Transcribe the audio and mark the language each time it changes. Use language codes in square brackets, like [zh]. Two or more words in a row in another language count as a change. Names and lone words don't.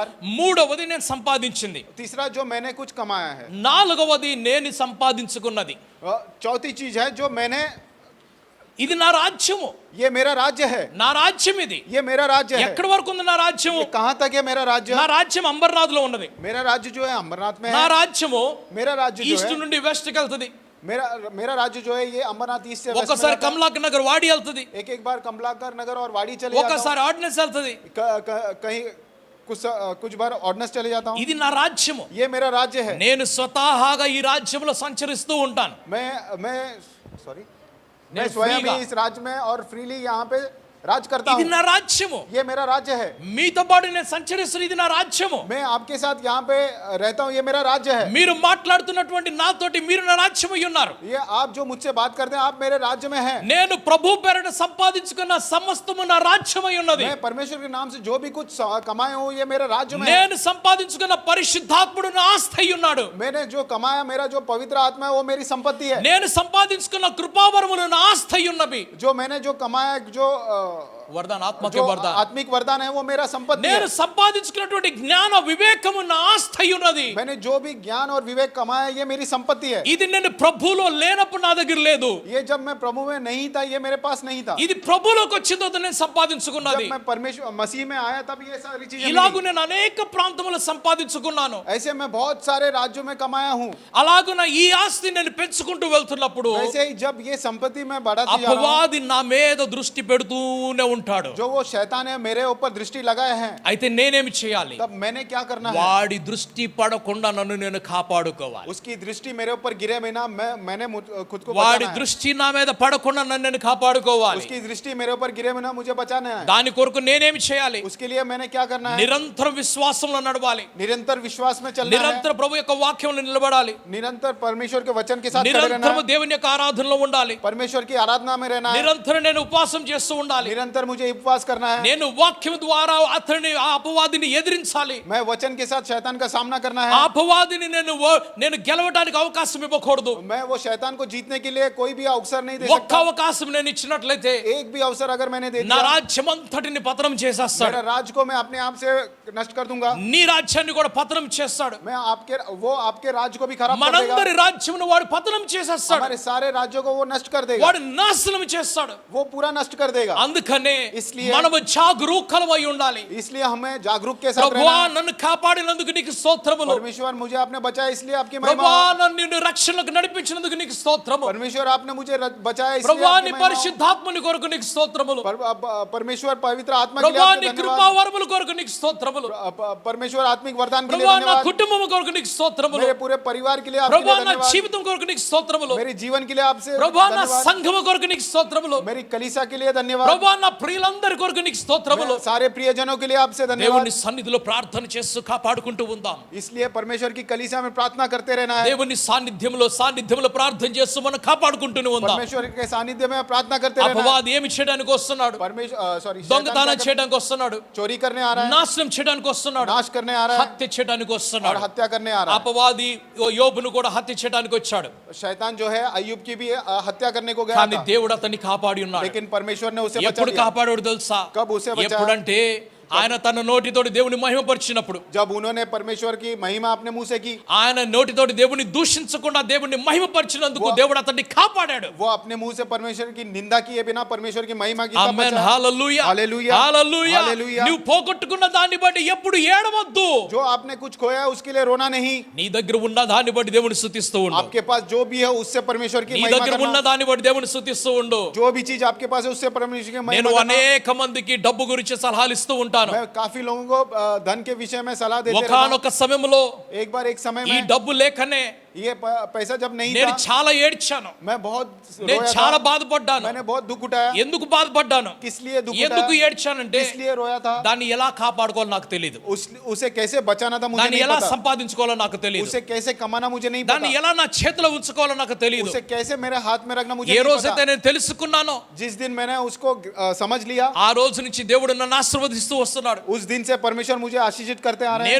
[te] మూడవది నేను సంపాదించింది [hi] तीसरा जो मैंने कुछ कमाया है, [te] నాలుగవది నేను సంపాదించుకున్నది [hi] चौथी चीज है जो मैंने, [te] ఇది నా రాజ్యము [hi] ये मेरा राज्य है, [te] నా రాజ్యం ఇది [hi] ये मेरा राज्य है। [te] ఎక్కడి వరకు ఉంది నా రాజ్యము [hi] ये कहाँ तक है मेरा राज्य? [te] నా రాజ్యం అంబర్నాథ్ లో ఉన్నది [hi] मेरा राज्य जो है अमरनाथ में [te] నా [hi] है। [te] రాజ్యము [hi] मेरा राज्य जो [te] ఈస్ట్ [hi] है, [te] నుండి వెస్ట్ కి వెళ్తుంది [hi] मेरा मेरा राज्य जो है ये अमरनाथ ईस्ट से वेस्ट में [te] ఒక్కసారి [hi] जाता है। [te] కమలాక్ నగర్ వాడి వెళ్తుంది [hi] एक एक बार कमलाकर नगर और वाड़ी चले जाता हूँ। [te] ఒక్కసారి ఆర్డినెన్స్ వెళ్తుంది [hi] कहीं कुछ बार ऑर्डिनेंस चले जाता हूँ। [te] ఇది నా రాజ్యము. [hi] ये मेरा राज्य है। [te] నేను స్వతహాగా ఈ రాజ్యంలో సంచరిస్తూ ఉంటాను. [hi] मैं सॉरी मैं नहीं, स्वयं फ्री ही इस राज्य में और फ्रीली यहाँ पे राज करता [te] ఇది [hi] हूँ। [te] నా రాజ్యము. [hi] ये मेरा राज्य है। [te] మీతో పాటు నేను సంచరిస్తున్న ఇది నా రాజ్యము. [hi] मैं आपके साथ यहाँ पे रहता हूँ, ये मेरा राज्य है। [te] మీరు మాట్లాడుతున్నటువంటి నాతోటి మీరు నా రాజ్యమై ఉన్నారు. [hi] ये आप जो मुझसे बात करते हैं, आप मेरे राज्य में हैं। [te] నేను ప్రభు పేరట సంపాదించుకున్న సమస్తము నా రాజ్యమై ఉన్నది. [hi] मैं परमेश्वर के नाम से जो भी कुछ कमाया हूँ, ये मेरे राज्य में है। [te] నేను సంపాదించుకున్న పరిశుద్ధాత్ముడు నా ఆస్తి అయి ఉన్నాడు. [hi] मैंने जो कमाया, मेरा जो पवित्र आत्मा है, वो मेरी संपत्ति है। [te] నేను సంపాదించుకున్న కృపావరములు నా ఆస్తి అయి ఉన్నవి. [hi] जो मैंने जो कमाया, जो [te] వరదాన్ ఆత్మకే [hi] जो [te] వరదాన్. [hi] आत्मिक वरदान है, वो मेरा संपत्ति [te] నేను [hi] है। [te] సంపాదించుకున్నటువంటి జ్ఞాన వివేకము నా ఆస్తి అయి ఉన్నది. [hi] मैंने जो भी ज्ञान और विवेक कमाया, ये मेरी संपत्ति है। [te] ఇది నేను ప్రభువులో లేనప్పుడు నా దగ్గర లేదు. [hi] ये जब मैं प्रभु में नहीं था, ये मेरे पास नहीं था। [te] ఇది ప్రభువులోకి వచ్చిన తర్వాత నేను సంపాదించుకున్నది. [hi] जब मैं परमेश्वर मसीह में आया, तब ये सारी चीजें [te] ఇలాగూ [hi] मिली। [te] నేను అనేక ప్రాంతములు సంపాదించుకున్నాను. [hi] ऐसे मैं बहुत सारे राज्यों में कमाया हूँ। [te] అలాగున ఈ ఆస్తి నేను పెంచుకుంటూ వెళ్తున్నప్పుడు [hi] वैसे ही जब ये संपत्ति मैं बढ़ाती जा रहा हूँ, [te] అపవాది నా మీద దృష్టి పెడుతూనే ఉంటాడు. [hi] जो वो शैतान है मेरे ऊपर दृष्टि लगाए हैं, [te] అయితే నేనేమి చేయాలి? [hi] तब मैंने क्या करना है? [te] వాడి దృష్టి పడకుండా నన్ను నేను కాపాడుకోవాలి. [hi] उसकी दृष्टि मेरे ऊपर गिरे बिना मैंने खुद को [te] వాడి [hi] बचाना है। [te] దృష్టి నా మీద పడకుండా నన్ను నేను కాపాడుకోవాలి. [hi] उसकी दृष्टि मेरे ऊपर गिरे बिना मुझे बचाना है। [te] దాని కొరకు నేనేమి చేయాలి? [hi] उसके लिए मैंने क्या करना है? [te] నిరంతరం విశ్వాసంలో నడవాలి. [hi] निरंतर विश्वास में चलना है। [te] నిరంతరం ప్రభు యొక్క వాక్యంలో నిలబడాలి. [hi] निरंतर परमेश्वर के वचन के साथ खड़े रहना [te] నిరంతరం [hi] है। [te] దేవుని యొక్క ఆరాధనలో ఉండాలి. [hi] परमेश्वर की आराधना में रहना है। [te] నిరంతరం నేను ఉపవాసం చేస్తూ ఉండాలి. [hi] निरंतर मुझे उपवास करना है। [te] నేను వాక్యం ద్వారా అతని ఆ అపవాదిని ఎదిరించాలి. [hi] मैं वचन के साथ शैतान का सामना करना [te] ఆ [hi] है। [te] అపవాదిని నేను గెలవడానికి అవకాశం ఇవ్వకూడదు. [hi] मैं वो शैतान को जीतने के लिए कोई भी अवसर नहीं दे [te] ఒక్క [hi] सकता। [te] అవకాశం నేను ఇచ్చినట్లయితే [hi] एक भी अवसर अगर मैंने दे [te] నా [hi] दिया, [te] రాజ్యమంతటిని పతనం చేసేస్తాడు. [hi] मेरा राज्य को मैं अपने आप से नष्ट कर दूंगा। [te] నీ రాజ్యాన్ని కూడా పతనం చేస్తాడు. [hi] मैं वो आपके राज्य को भी खराब कर देगा। [te] మనందరి రాజ్యమును వాడు పతనం చేసేస్తాడు. [hi] हमारे सारे राज्यों को वो नष्ट कर देगा। [te] వాడు నాశనం చేస్తాడు. [hi] वो पूरा नष्ट कर देगा। [te] అందుకనే [hi] इसलिए- [te] మనము జాగరూకలమై ఉండాలి. [hi] इसलिए हमें जागरूक के साथ [te] ప్రభువా [hi] रहना है। [te] నన్ను కాపాడినందుకు నీకు స్తోత్రములు. [hi] परमेश्वर मुझे आपने बचाया, इसलिए आपकी [te] ప్రభువా [hi] महिमा। [te] నన్ను రక్షణకు నడిపించినందుకు నీకు స్తోత్రము. [hi] परमेश्वर आपने मुझे बचाया, इसलिए [te] ప్రభువా [hi] आपकी [te] నీ [hi] महिमा। [te] పరిశుద్ధాత్మని కొరకు నీకు స్తోత్రములు. [hi] परमेश्वर पवित्र आत्मा के लिए [te] ప్రభువా [hi] आपके [te] నీ [hi] धन्यवाद। [te] కృపా వరముల కొరకు నీకు స్తోత్రములు. [hi] परमेश्वर आत्मिक वरदान के लिए [te] ప్రభువా నా [hi] धन्यवाद। [te] కుటుంబము కొరకు నీకు స్తోత్రములు. [hi] मेरे पूरे परिवार के लिए आपके [te] ప్రభువా [hi] लिए [te] నా [hi] धन्यवाद। [te] జీవితం కొరకు నీకు స్తోత్రములు. [hi] मेरे जीवन के लिए आपसे [te] ప్రభువా నా [hi] धन्यवाद। [te] సంఘము కొరకు నీకు స్తోత్రములు. [hi] मेरी कलीसिया के लिए धन्यवाद। [te] ప్రభువా నా ప్రియులందరి కొరకు నీకు స్తోత్రములు. [hi] मेरे सारे प्रियजनों के लिए आपसे धन्यवाद। [te] దేవుని సన్నిధిలో ప్రార్థన చేస్తూ కాపాడుకుంటూ ఉందాం. [hi] इसलिए परमेश्वर की कलीसिया में प्रार्थना करते रहना है। [te] దేవుని సాన్నిధ్యంలో ప్రార్థన చేస్తూ మనం కాపాడుకుంటూనే ఉందాం. [hi] परमेश्वर के सानिध्य में प्रार्थना करते रहना है। [te] అపవాది ఏమి చేయడానికి వస్తున్నాడు? దొంగతనం చేయడానికి వస్తున్నాడు. [hi] चोरी करने आ रहा है, [te] నాశనం చేయడానికి వస్తున్నాడు. [hi] नाश करने आ रहा है [te] హత్య చేయడానికి [hi] और [te] వస్తున్నాడు. [hi] हत्या करने आ रहा [te] అపవాది యోబును కూడా హత్య చేయడానికి వచ్చాడు. [hi] है। शैतान जो है अय्यूब की भी हत्या करने को गया [te] కానీ [hi] था, [te] దేవుడు అతన్ని కాపాడి ఉన్నాడు. [hi] लेकिन परमेश्वर ने उसे बचा [te] ఎప్పుడు [hi] लिया। [te] కాపాడాడు తెలుసా? [hi] कब उसे बचाया? [te] ఎప్పుడంటే ఆయన తన నోటితోటి దేవుని మహిమపరిచినప్పుడు. [hi] जब उन्होंने परमेश्वर की महिमा अपने मुंह से की, [te] ఆయన నోటితోటి దేవుని దూషించకుండా దేవుని మహిమపరిచినందుకు దేవుడు అతన్ని కాపాడాడు. [hi] वो अपने मुंह से परमेश्वर की निंदा किए बिना परमेश्वर की महिमा की, तब [te] ఆమేన్. [hi] बचा। [te] హల్లెలూయా. హల్లెలూయా. హల్లెలూయా. హల్లెలూయా. నువ్వు పోగొట్టుకున్న దాన్ని బట్టి ఎప్పుడు ఏడవద్దు. [hi] जो आपने कुछ खोया है, उसके लिए रोना नहीं। [te] నీ దగ్గర ఉన్న దాన్ని బట్టి దేవుని స్తుతిస్తూ ఉండు. [hi] आपके पास जो भी है, उससे परमेश्वर की [te] నీ [hi] महिमा [te] దగ్గర ఉన్న [hi] करना। [te] దాన్ని బట్టి దేవుని స్తుతిస్తూ ఉండు. [hi] जो भी चीज आपके पास है, उससे परमेश्वर की [te] నేను [hi] महिमा करना। [te] అనేక మందికి డబ్బు గురించి సలహాలు ఇస్తూ ఉంటాను. [hi] मैं काफी लोगों को धन के विषय में सलाह देते रहता हूं। [te] ఒకానొక సమయంలో [hi] एक बार एक समय [te] ఈ [hi] में [te] డబ్బు లేకనే [hi] ये पैसा जब नहीं [te] నేను [hi] था, [te] చాలా ఏడ్చాను. [hi] मैं बहुत [te] నేను [hi] रोया [te] చాలా [hi] था। [te] బాధపడ్డాను. [hi] मैंने बहुत दुख उठाया। [te] ఎందుకు బాధపడ్డాను? [hi] किस लिए दुख [te] ఎందుకు [hi] उठाया? [te] ఏడ్చానంటే [hi] किस लिए रोया था? [te] దాన్ని ఎలా కాపాడుకోవాలో నాకు తెలియదు. [hi] उसे कैसे बचाना था मुझे [te] దాన్ని [hi] नहीं [te] ఎలా [hi] पता। [te] సంపాదించుకోవాలో నాకు తెలియదు. [hi] उसे कैसे कमाना मुझे नहीं [te] దాన్ని [hi] पता। [te] ఎలా నా చేతిలో ఉంచుకోవాలో నాకు తెలియదు. [hi] उसे कैसे मेरे हाथ में रखना मुझे [te] ఏ [hi] नहीं [te] రోజైతే [hi] पता। [te] నేను తెలుసుకున్నానో [hi] जिस दिन मैंने उसको समझ लिया, [te] ఆ రోజు నుంచి దేవుడు నన్ను ఆశీర్వదిస్తూ వస్తున్నాడు. [hi] उस दिन से परमेश्वर मुझे आशीषित करते आ रहे हैं।